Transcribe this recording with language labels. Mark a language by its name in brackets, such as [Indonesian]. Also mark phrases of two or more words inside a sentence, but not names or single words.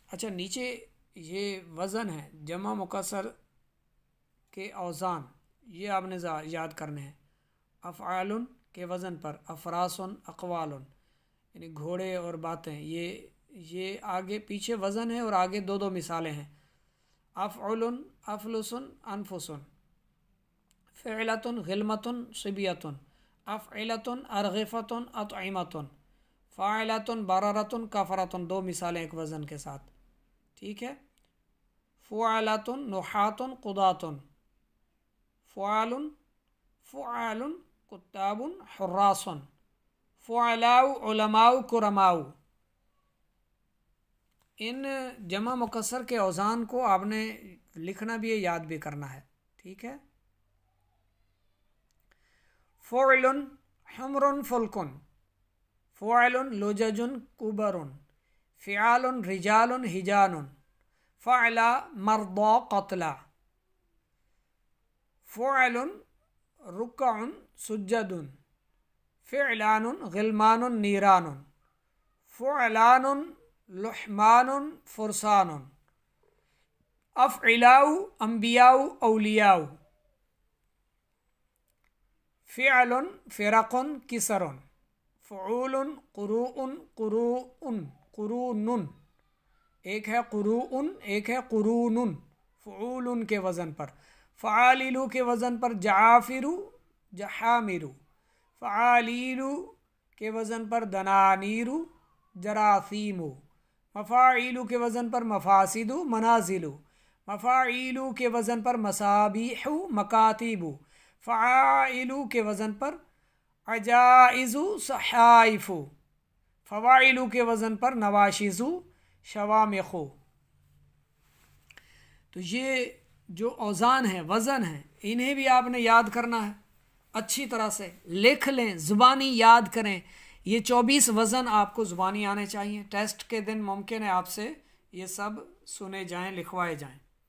[Urdu] اچھا، نیچے یہ وزن ہے، جمع مکسر کے اوزان، یہ آپ نے یاد کرنے ہیں۔ افعال کے وزن پر، [Arabic] افراس، اقوال، [Urdu] یعنی گھوڑے اور باتیں، یہ آگے پیچھے وزن ہے اور آگے دو مثالیں ہیں، افعل، [Arabic] افلس، انفس، فعلۃ، غلمۃ، صبیۃ، افعلۃ، ارغفۃ، اطعمۃ، فاعلۃ، بررۃ، کفرۃ، [Urdu] دو مثالیں ایک وزن کے ساتھ، ٹھیک ہے۔ [Arabic] فعلۃ، نحات، قضاۃ، فعال، فعال، کتاب، حراس، فعلاء، علماء، کرماء۔ [Urdu] ان جمع مکسر کے اوزان کو آپ نے لکھنا بھی ہے، یاد بھی کرنا ہے، ٹھیک ہے۔ [Arabic] فعل، حمر، فلک، فعل، لجج، کبر، فعال، رجال، حجان، فعل، مرضى، قتلى، فعل، ركع، سجد، فعلان، غلمان، نيران، فعلان، لحمان، فرسان، افعلاء، انبیاء، اولیاء، فعل، فرق، کسر، فعول، قروء، قروء، قرون، [Urdu] ایک ہے [Arabic] قروء، [Urdu] ایک ہے [Arabic] قرون، [Urdu] فعول کے وزن پر، فعالل کے وزن پر [Arabic] جعافر، جحامر، [Urdu] فعالیل کے وزن پر [Arabic] دنانیر، جراثیم، [Urdu] مفاعیل کے وزن پر [Arabic] مفاسد، منازل، [Urdu] مفاعیل کے وزن پر [Arabic] مصابیح، مکاتب، [Urdu] فعائل کے وزن پر [Arabic] عجائز، صحائف، [Urdu] فواعل کے وزن پر [Arabic] نواشز، شوامخ۔ [Urdu] تو یہ جو اوزان ہیں، وزن ہیں، انہیں بھی آپ نے یاد کرنا ہے۔ اچھی طرح سے لکھ لیں، زبانی یاد کریں۔ یہ 24 وزن آپ کو زبانی آنے چاہییں. ٹیسٹ کے دن ممکن ہے آپ سے یہ سب سنے جائیں، لکھوائے جائیں.